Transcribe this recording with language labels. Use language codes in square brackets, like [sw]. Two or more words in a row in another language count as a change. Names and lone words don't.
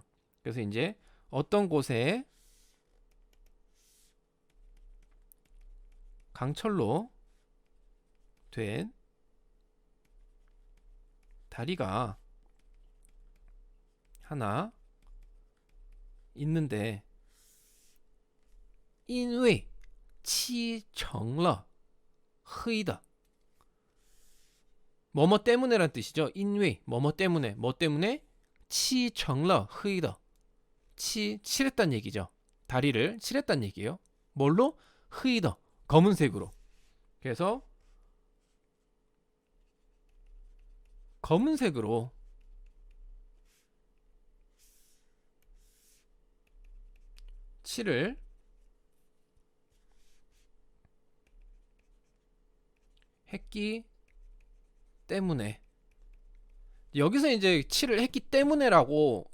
[ko] 그래서 이제 어떤 곳에 강철로 된 다리가 하나 있는데 [zh] 因为漆成了黑的 [ko] 뭐뭐 때문에란 뜻이죠. 因为 뭐뭐 때문에, 뭐 때문에 [zh] 漆成了黑的 [ko] 칠했단 얘기죠. 다리를 칠했단 얘기예요. 뭘로? [zh] 黑的 [ko] 검은색으로. 그래서 검은색으로 칠을 했기 때문에, 여기서 이제 칠을 했기 때문에라고